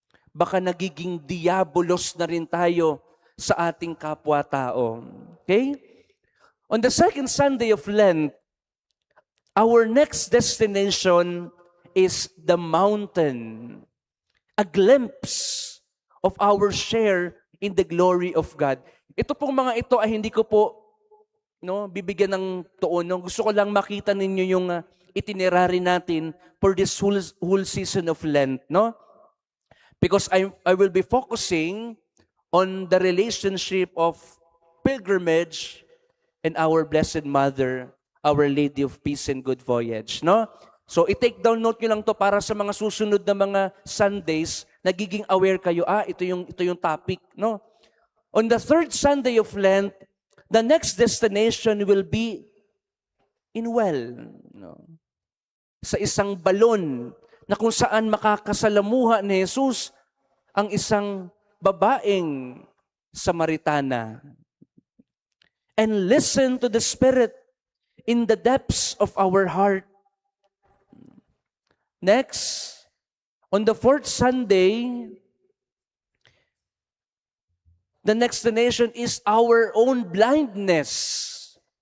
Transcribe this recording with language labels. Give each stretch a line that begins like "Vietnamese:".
Filipino: Baka nagiging diabolos na rin tayo sa ating kapwa-tao. Okay?
English: On the second Sunday of Lent, our next destination is the mountain. A glimpse of our share in the glory of God.
Filipino: Ito pong mga ito ay hindi ko po bibigyan ng tuon. Gusto ko lang makita ninyo yung itinerary natin
English: for this whole season of Lent,
Filipino: no?
English: Because I will be focusing on the relationship of pilgrimage and our Blessed Mother, Our Lady of Peace and Good Voyage, no?
Filipino: So i-take down note nyo lang to para sa mga susunod na mga Sundays, nagiging aware kayo, ito yung topic, no?
English: On the third Sunday of Lent, the next destination will be in no?
Filipino: Sa isang balon na kung saan makakasalamuha ni Jesus ang isang babaeng Samaritana.
English: and listen to the Spirit in the depths of our heart. Next, on the fourth Sunday, the next destination is our own blindness.